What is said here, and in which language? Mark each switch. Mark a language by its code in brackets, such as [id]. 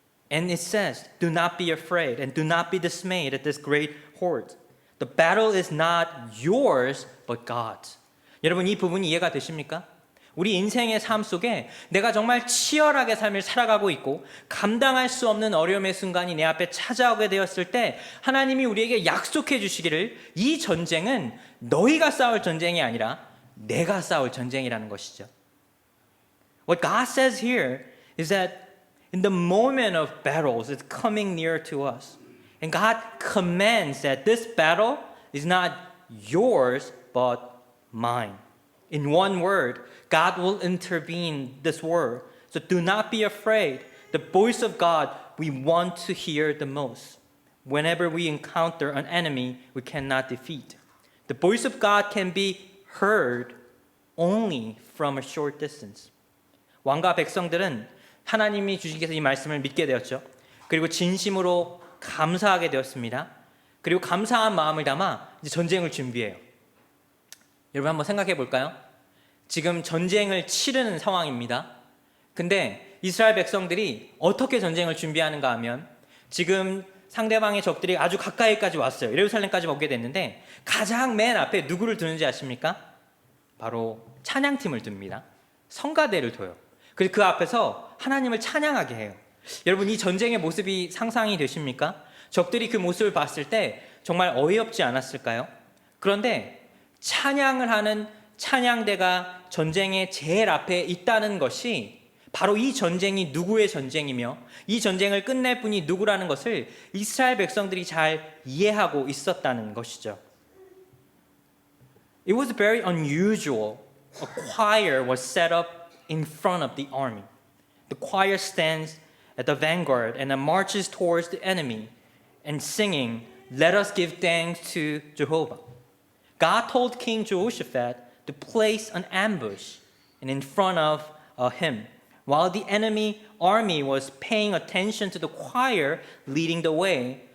[en] And it says, do not be afraid and do not be dismayed at this great horde. The battle is not yours, but God's. [ko] 여러분 이 부분이 이해가 되십니까? 우리 인생의 삶 속에 내가 정말 치열하게 삶을 살아가고 있고 감당할 수 없는 어려움의 순간이 내 앞에 찾아오게 되었을 때 하나님이 우리에게 약속해 주시기를 이 전쟁은 너희가 싸울 전쟁이 아니라 내가 싸울 전쟁이라는 것이죠. [en] What God says here is that in the moment of battles it's coming near to us. And God commands that this battle is not yours but mine. In one word, God will intervene this war. So do not be afraid. The voice of God we want to hear the most. Whenever we encounter an enemy we cannot defeat. The voice of God can be heard only from a short distance. [ko] 왕과 백성들은 하나님이 주시께서 이 말씀을 믿게 되었죠. 그리고 진심으로 감사하게 되었습니다. 그리고 감사한 마음을 담아 이제 전쟁을 준비해요. 여러분 한번 생각해 볼까요? 지금 전쟁을 치르는 상황입니다. 근데 이스라엘 백성들이 어떻게 전쟁을 준비하는가 하면 지금 상대방의 적들이 아주 가까이까지 왔어요. 예루살렘까지 오게 됐는데 가장 맨 앞에 누구를 두는지 아십니까? 바로 찬양팀을 둡니다. 성가대를 둬요. 그래서 그 앞에서 하나님을 찬양하게 해요. 여러분 이 전쟁의 모습이 상상이 되십니까? 적들이 그 모습을 봤을 때 정말 어이없지 않았을까요? 그런데 찬양을 하는 찬양대가 전쟁의 제일 앞에 있다는 것이 바로 이 전쟁이 누구의 전쟁이며 이 전쟁을 끝낼 분이 누구라는 것을 이스라엘 백성들이 잘 이해하고 있었다는 것이죠. [en] It was very unusual. A choir was set up in front of the army. The choir stands at the vanguard and marches towards the enemy and singing, "Let us give thanks to Jehovah." God told King Jehoshaphat to place an ambush in front of him, while the enemy army was paying attention to the choir leading the way.